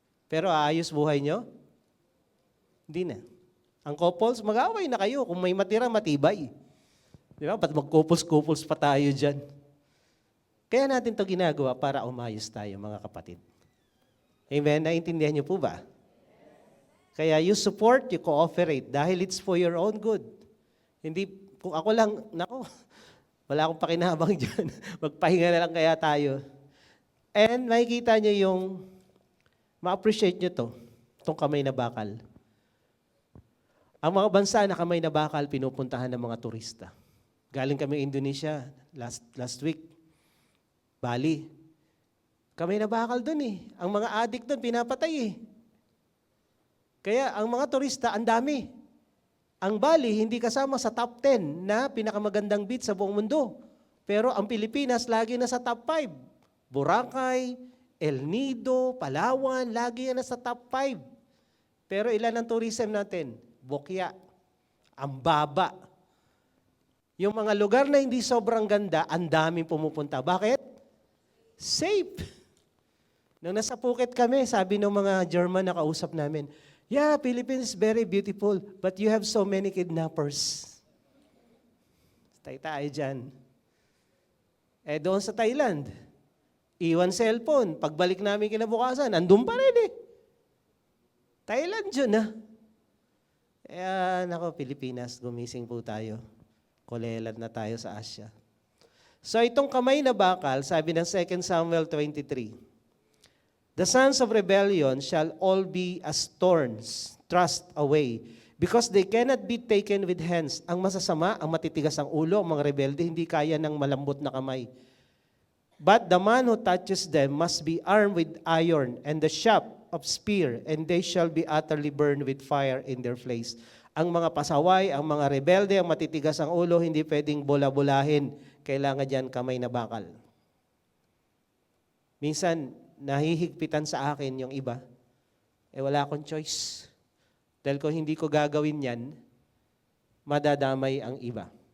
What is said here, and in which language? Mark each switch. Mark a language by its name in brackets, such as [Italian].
[Filipino] Pero aayos buhay nyo? Hindi na. Ang couples, mag-away na kayo. Kung may matira, matibay. Di ba? Ba't mag-couples pa tayo dyan? Kaya natin to ginagawa para umayos tayo, mga kapatid. Amen? Naintindihan niyo po ba? Kaya [English] you support, you cooperate [Filipino] dahil [English] it's for your own good. [Filipino] Hindi, kung ako lang, nako, wala akong pakinabang dyan. Magpahinga na lang kaya tayo. And makikita niyo yung ma-appreciate nyo to, itong kamay na bakal. Ang mga bansa na kamay na bakal, pinupuntahan ng mga turista. Galing kami Indonesia last week. Bali. Kamay na bakal dun eh. Ang mga addict dun, pinapatay eh. Kaya ang mga turista, ang dami. Ang Bali, hindi kasama sa top 10 na pinakamagandang beach sa buong mundo. Pero ang Pilipinas, lagi na sa top 5. Boracay, El Nido, Palawan, lagi yan nasa top 5. Pero ilan ang tourism natin? Bokya. Ang baba. Yung mga lugar na hindi sobrang ganda, ang daming pumupunta. Bakit? Safe. Nung nasa Phuket kami, sabi ng mga German na kausap namin, [English] yeah, Philippines is very beautiful, but you have so many kidnappers. [Filipino] Tayo dyan. Doon sa Thailand, iwan cellphone. Pagbalik namin kinabukasan, andun pa rin eh. Thailand yun Kaya, nako, Pilipinas, gumising po tayo. Kolelad na tayo sa Asia. So, itong kamay na bakal, sabi ng [English] 2 Samuel 23, the sons of rebellion shall all be as thorns, thrust away, because they cannot be taken with hands. [Filipino] Ang masasama, ang matitigas ang ulo, ang mga rebelde, hindi kaya ng malambot na kamay. [English] But the man who touches them must be armed with iron and the shaft of spear, and they shall be utterly burned with fire in their flesh. [Filipino] Ang mga pasaway, ang mga rebelde, ang matitigas ang ulo, hindi pwedeng bola-bolahin. Kailangan dyan kamay na bakal. Minsan, nahihigpitan sa akin yung iba. wala akong choice. Dahil kung hindi ko gagawin yan, madadamay ang iba.